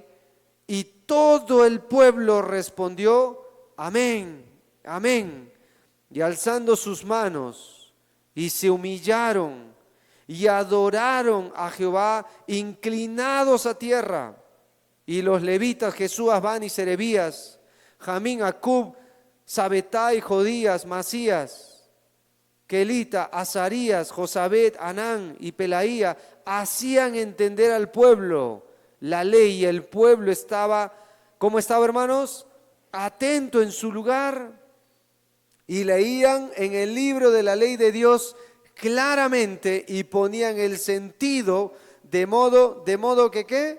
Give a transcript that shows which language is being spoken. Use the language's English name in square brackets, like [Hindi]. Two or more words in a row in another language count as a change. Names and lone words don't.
[Spanish] Y todo el pueblo respondió, amén, amén. Y alzando sus manos, y se humillaron, y adoraron a Jehová inclinados a tierra. Y los levitas Jesúas, Bani, Serebías, Jamín, Acub, Sabetai, Jodías, Masías, Kelita, Azarías, Josabet, Anán y Pelaía hacían entender al pueblo la ley, y el pueblo estaba, ¿cómo estaba, hermanos? Atento en su lugar, y leían en el libro de la ley de Dios claramente y ponían el sentido de modo que ¿qué?